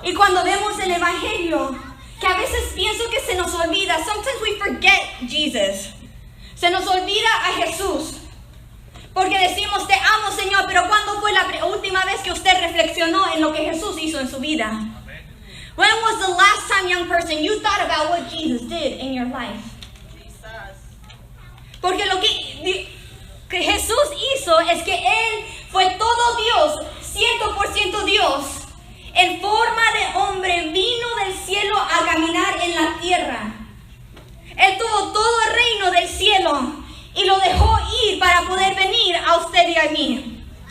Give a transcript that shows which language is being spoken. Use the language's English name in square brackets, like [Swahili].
[Spanish] Y cuando vemos el Evangelio, que a veces pienso que se nos olvida, [English] sometimes we forget Jesus. [Spanish] Se nos olvida a Jesús. Porque decimos, te amo, Señor, pero ¿cuándo fue la última vez que usted reflexionó en lo que Jesús hizo en su vida? [English] When was the last time, young person, you thought about what Jesus did in your life? [Spanish] Porque lo que Jesús hizo es que Él fue todo Dios, 100% Dios. En forma de hombre vino del cielo a caminar en la tierra. Él tuvo todo el reino del cielo y lo dejó ir para poder venir a usted y a mí.